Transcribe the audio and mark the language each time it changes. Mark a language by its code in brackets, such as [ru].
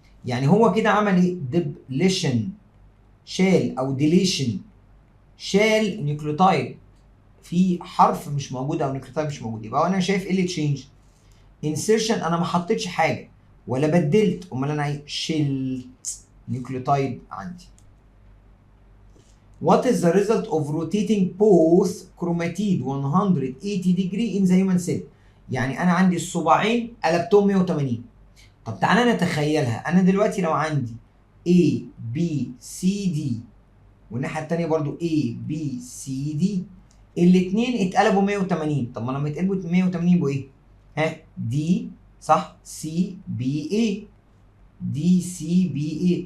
[ar] يعني هو كده عمل ايه؟ ديبليشن، شال او ديليشن، شال نيوكليوتايد في حرف مش موجود او نيوكليوتايد مش موجود. يبقى انا شايف ايه اللي تشينج؟ انسيرشن، انا ما حطيتش حاجه ولا بدلت، امال انا شلت نيوكليوتايد عندي. [en] What is the result of rotating both chromatid 180 degree in the human cell؟ [ar] يعني انا عندي الصباعين قلبتهم 180. طب تعالى نتخيلها، انا دلوقتي لو عندي A B C D والناحيه الثانيه برضو A B C D، الاثنين اتقلبوا 180. طب ما لما يتقلبوا 180 يبقوا ايه؟ ها دي صح، سي بي اي، دي سي بي اي.